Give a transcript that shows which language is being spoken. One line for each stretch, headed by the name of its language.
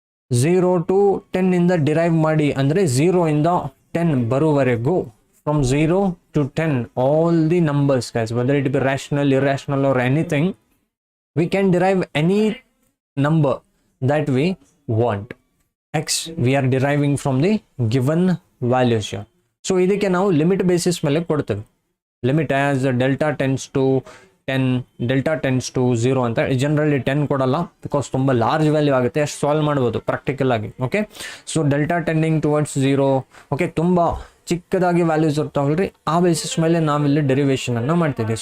English: 0 to 10
Kannada: ಇಂದ derive ಮಾಡಿ, ಅಂದರೆ 0 ಇಂದ 10 ಬರುವವರೆಗೂ,
English: From 0 to 10 all the numbers guys, whether it be rational, irrational or anything, we can derive any number that we want. X we are deriving from the given values here.
Kannada: So ಇದಕ್ಕೆ ನಾವು limit basis ಮೇಲೆ ಕೊಡ್ತೇವೆ.
English: limit as delta tends to 10, delta tends to 0
Kannada: ಅಂತ. Generally 10 ಕೊಡಲ್ಲ, because ತುಂಬ large value ಆಗುತ್ತೆ, ಅಷ್ಟು solve ಮಾಡ್ಬೋದು ಪ್ರಾಕ್ಟಿಕಲ್ ಆಗಿ. Okay,
English: So delta tending towards 0.
Kannada: Okay, ತುಂಬ ಚಿಕ್ಕದಾಗಿ ವ್ಯಾಲ್ಯೂಸ್ ಇರ್ತಾವಲ್ರಿ, ಆ ಬೇಸಿಸ್ ಮೇಲೆ ನಾವಿಲ್ಲಿ ಡೆರಿವೇಷನ್ ಅನ್ನು ಮಾಡ್ತಿದ್ದೀವಿ.